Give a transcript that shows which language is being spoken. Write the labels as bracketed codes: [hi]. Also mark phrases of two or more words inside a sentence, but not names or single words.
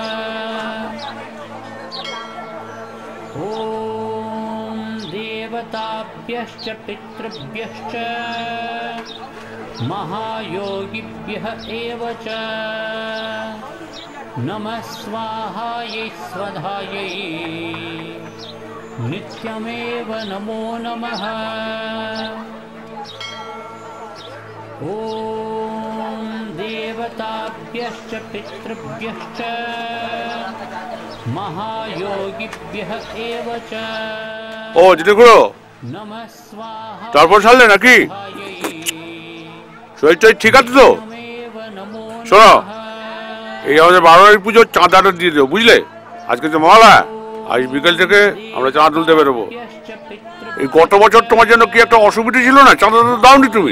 [sa] ॐ देवताभ्यश्च पितृभ्यश्च महायोगिभ्यः एव च नमः स्वाहायै स्वधायै नित्यमेव नमो नमः। ॐ देवताभ्यश्च पितृभ्यश्च महायोगिभ्यः एव च ও যেতে করো नमः स्वाहा [bn] তারপর ছাড়লে নাকি শরীরটা ঠিক আছে তো? শোনো, এই আমাদের 12 পুজোর চাঁদাটা দিয়ে দেবো, বুঝলে? আজকে তো মহালয়া, আজ বিকেল থেকে আমরা চাঁদা তুলতে বেরোবো। এই গত বছর তোমার জন্য কি একটা অসুবিধা ছিল না, চাঁদাটা দাওনি তুমি?